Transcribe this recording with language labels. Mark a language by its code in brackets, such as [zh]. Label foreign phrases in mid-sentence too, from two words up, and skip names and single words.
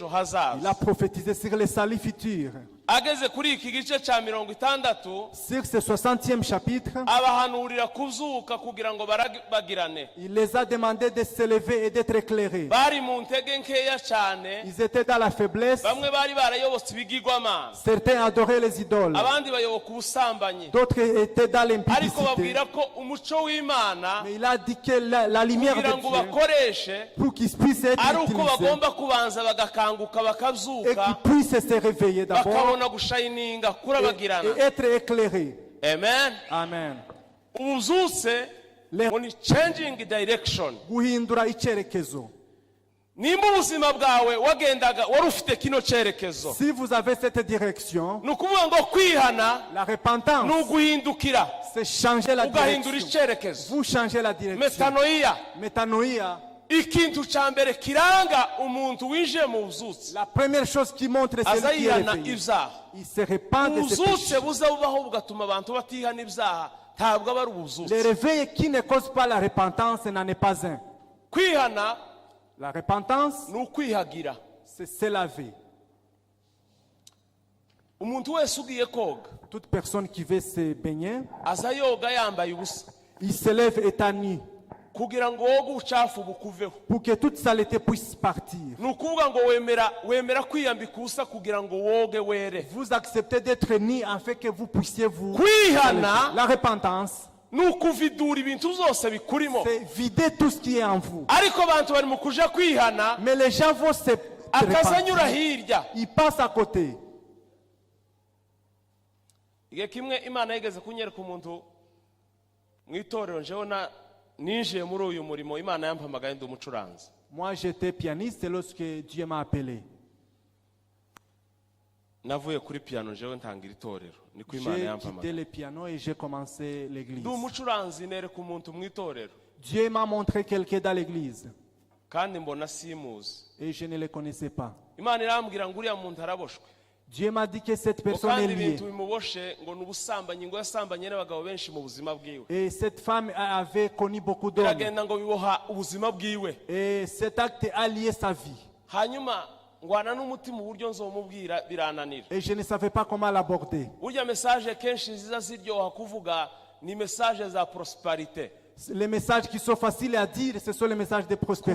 [fr] Il a [rw] hazaza. [fr] prophétisé sur les salis futurs. [rw] Ageze kuri iki gice cya 60 [fr] Sur ce 60e chapitre, [rw] abahanurira kuzuka kugira ngo barabagirane. [fr] il les a demandé de s'élever et d'être éclairés. [rw] Bari mu ntege nkeya cyane. [fr] Ils étaient dans la faiblesse. [rw] Bamwe bari barayobotse ibigirwamana. [fr] Certains adoraient les idoles. [rw] Abandi bayoboka ubusambanyi. [fr] D'autres étaient dans [rw] Ariko [fr] l'impudicité. [rw] babwira ko umucyo w'Imana [fr] Mais il a dit que la lumière [rw] kugira [fr] de [rw] ngo [fr] Dieu, [rw] bakoreshe [fr] pour qu'ils puissent être [rw] ari uko [fr] utilisés [rw] bagomba kubanza bagakanguka [fr] et [rw] bakabyuka [fr] qu'ils puissent se réveiller d'abord [rw] bakabona gushayininga kurabagirana. [fr] et être éclairés. [rw] Amen. [fr] Amen. [rw] Ububyutse [fr] Le- [en] ni changing direction. [rw] guhindura icyerekezo. Nimba ubuzima bwawe wagendaga wari ufite kino cyerekezo, [fr] Si vous avez cette direction, [rw] ni ukuvuga ngo kwihana [fr] la [rw] ni [fr] repentance, [rw] uguhindukira [fr] c'est changer la [rw] ugahindura [fr] direction. [rw] icyerekezo. [fr] Vous changez la direction. [rw] Metanoia, [fr] Métanoïa, [rw] ikintu cya mbere kiranga umuntu winjiye mu bubyutse [fr] la première chose qui montre celui qui est [rw] azayihana [fr] réveillé. [rw] ibyaha. [fr] Il se répand de ses [rw] Ububyutse [fr] péchés. [rw] buza bubaho bugatuma abantu batihana ibyaha ntabwo aba ari [fr] Le [rw] ububyutse. [fr] réveil qui ne cause pas la repentance n'en est pas un. [rw] Kwihana [fr] La repentance, [rw] ni ukwihagira. [fr] c'est se laver. [rw] Umuntu wese ugiye koga [fr] Toute personne qui veut se baigner, [rw] aza yoga yambaye ubusa [fr] il se lève étant nu [rw] kugira ngo woge ubucafu bukuveho. [fr] pour que toute saleté puisse partir. [rw] Ni ukuvuga ngo wemera kwiyambika ubusa kugira ngo woge were. [fr] Vous acceptez d'être nu afin que vous puissiez vous... [rw] Kwihana [fr] La repentance, [rw] ni ukuvidura ibintu byose bikurimo. [fr] c'est vider tout ce qui est en vous. [rw] Ariko abantu bari mu kuja kwihana [fr] Mais les gens vont se [rw] akazanyura [fr] repentir. [rw] hirya. [fr] Ils passent à côté. [rw] Igihe kimwe Imana yigeze kunyereka umuntu mu itorero, jewe ninjiye muri uyu murimo Imana yampamagaye ndi umucuranzi. [fr] Moi, j'étais pianiste lorsque Dieu m'a appelé. [rw] Navuye kuri piano jewe ntangira itorero. Niko Imana [fr] J'ai quitté [rw] yampamagaye. [fr] le piano et j'ai commencé l'église. [rw] Ndi umucuranzi nereka umuntu mu itorero. [fr] Dieu m'a montré quelqu'un dans l'église [rw] Kandi mbona simuzi. [fr] et je ne le connaissais pas. [rw] Imana irambwira ngo uriya muntu araboshwe. [fr] Dieu m'a dit que cette personne est [rw] Kandi [fr] liée. [rw] ibintu bimuboshe ngo nubusambanyi ngo yasambanye n'abagabo benshi mu buzima bwiwe. [fr] Et cette femme avait connu beaucoup d'hommes. [rw] Iragenda ngo biboha ubuzima bwiwe. [fr] Et cet acte a lié sa vie. [rw] Hanyuma ngwana n'umutima uburyo nzomubwira birananira. [fr] Et je ne savais pas comment l'aborder. [rw] Burya message kenshi ziza ziryoha kuvuga ni message za prosperité. [fr] Les messages qui sont faciles à dire, ce sont les messages de prospérité.